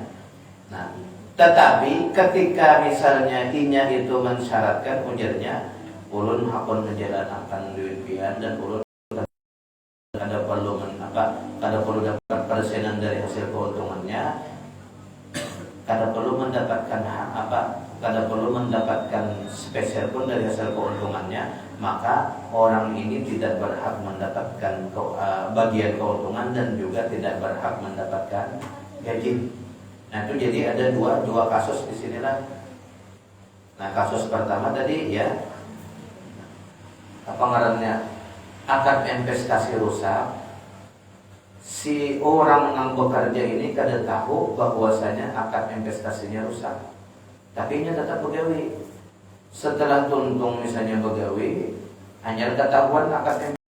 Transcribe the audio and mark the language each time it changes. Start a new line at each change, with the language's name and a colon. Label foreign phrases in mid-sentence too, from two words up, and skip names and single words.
Banjar: Nah, tetapi ketika misalnya inya itu mensyaratkan ujarnya, ulun hakun menjalankan duit pian dan ulun kada perlu dapat persenan dari hasil keuntungannya, kada perlu mendapatkan kada perlu mendapatkan spesial pun dari hasil keuntungannya, maka orang ini tidak berhak mendapatkan bagian keuntungan dan juga tidak berhak mendapatkan gaji. Nah, itu jadi ada dua kasus di sinilah. Nah, kasus pertama tadi ya, apa ngarannya, akad investasi rusak. Si orang yang bekerja ini kada tahu bahwasanya akad investasinya rusak, tapi nya tetap begawi. Setelah tuntung misalnya begawi, hanya ketahuan akad